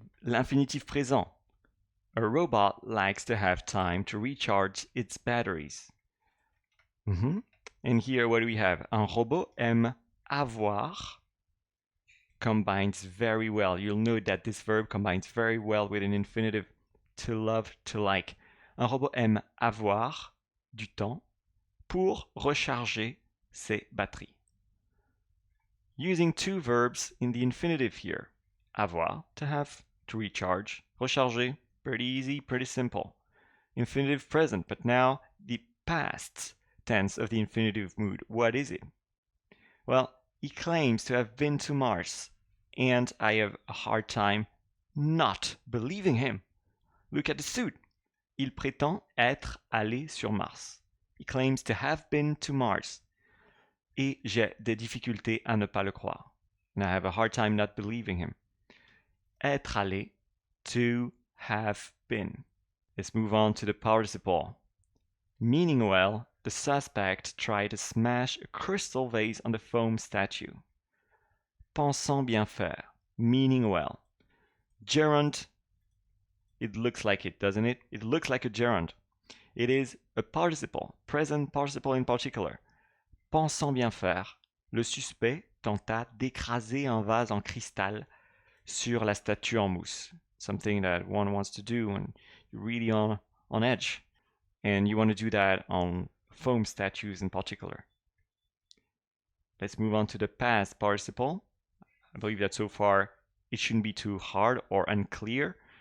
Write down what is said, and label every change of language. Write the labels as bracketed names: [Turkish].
[French] L'infinitive présent. [English] A robot likes to have time to recharge its batteries. And here what do we have? [French] Un robot aime avoir [English] combines very well. You'll note that this verb combines very well with an infinitive, to love, to like. [French] Un robot aime avoir du temps pour recharger ses batteries. [English] Using 2 verbs in the infinitive here. Avoir, to have, to recharge. Recharger, pretty easy, pretty simple. Infinitive present, but now the past tense of the infinitive mood. What is it? Well, he claims to have been to Mars, and I have a hard time not believing him. Look at the suit. [French] Il prétend être allé sur Mars. [English] He claims to have been to Mars. [French] Et j'ai des difficultés à ne pas le croire. [English] And I have a hard time not believing him. [French] Être allé, [English] to have been. Let's move on to the participle. Meaning well, the suspect tried to smash a crystal vase on the foam statue. [French] Pensant bien faire. [English] Meaning well. Gerund. It looks like it, doesn't it? It looks like a gerund. It is a participle, present participle in particular. [French] Pensant bien faire, le suspect tenta d'écraser un vase en cristal sur la statue en mousse. [English] Something that one wants to do when you're really on edge. And you want to do that on foam statues in particular. Let's move on to the past participle. I believe that so far it shouldn't be too hard or unclear.